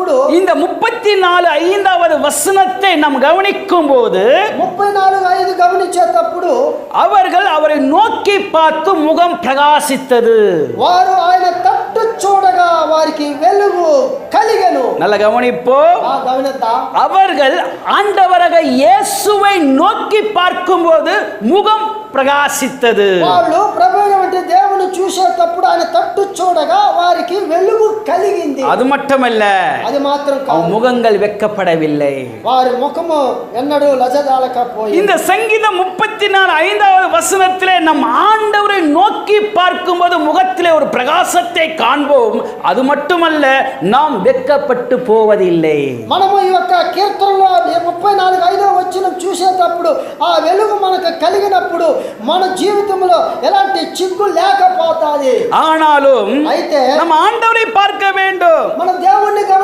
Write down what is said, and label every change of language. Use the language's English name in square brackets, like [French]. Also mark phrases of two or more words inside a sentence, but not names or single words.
[Tamil] இந்த 34:5வது வசனத்தை நாம் கவனிக்கும் போது [Telugu] 34:5 గమనించేటప్పుడు [Tamil] அவர்கள் அவரை நோக்கி பார்த்து முகம் பிரகாசித்தது. [Telugu] వారు ఆయన తట్టు చూడగా వారికి వెలుగు కలిగెను. [Tamil] நல்ல கவனிப்போ. [Telugu] గమనిద్దాం. [Tamil] அவர்கள் ஆண்டவராக இயேசுவை நோக்கி பார்க்கும்போது முகம் பிரகாசித்தது. [Telugu] వాళ్ళు ప్రభువైన దేవుని చూసేటప్పుడు ఆయన తట్టు చూడగా వారికి వెలుగు కలిగింది. [Tamil] அது மட்டுமல்ல, [Telugu] అది మాత్రం కాదు, [Tamil] முகங்கள் வெட்கப்படவில்லை. [Telugu] వారి ముఖము ఎన్నడూ లజ్జదాలకపోయింది. [Tamil] இந்த சங்கீதம் 34:5வது வசனத்திலே நம் ஆண்டவரை நோக்கி பார்க்கும்போது முகத்திலே ஒரு பிரகாசத்தை காண்போம். அது மட்டுமல்ல, நாம் வெட்கப்பட்டு போவதில்லை. [Telugu] మనము ఈ యొక్క కీర్తనలో 34:5వ వచనం చూసేటప్పుడు ఆ వెలుగు మనకు కలిగినప్పుడు మన జీవితంలో ఎలాంటి చిక్కు లేకపోతాది. [Tamil] ஆனாலும் [Telugu] అయితే [Tamil] நம்ம ஆண்டவரை பார்க்க வேண்டும். [Telugu] మనం దేవుణ్ణి